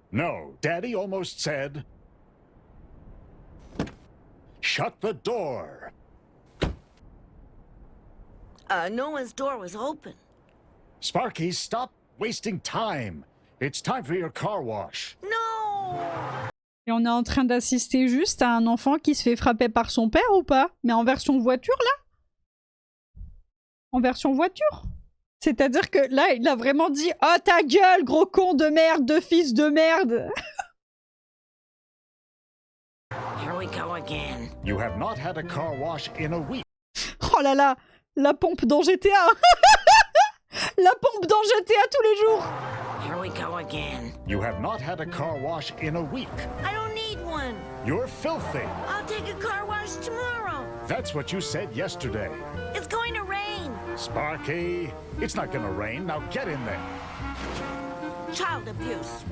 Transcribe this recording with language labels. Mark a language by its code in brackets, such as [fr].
[en] No, Daddy almost said... Shut the door. Noah's door was open. Sparky, stop wasting time. It's time for your car wash. No! [fr] Et on est en train d'assister juste à un enfant qui se fait frapper par son père ou pas? Mais en version voiture, là? En version voiture? C'est-à-dire que là, il a vraiment dit « Oh, ta gueule, gros con de merde, de fils de merde !» [en] Here we go again. You have not had a car wash in a week. [fr] Oh là là, la pompe dans GTA. La pompe dans GTA tous les jours. [en] Here we go again. You have not had a car wash in a week. I don't need one. You're filthy. I'll take a car wash tomorrow. That's what you said yesterday. It's going to rain. Sparky, it's not gonna rain. Now get in there. Child abuse.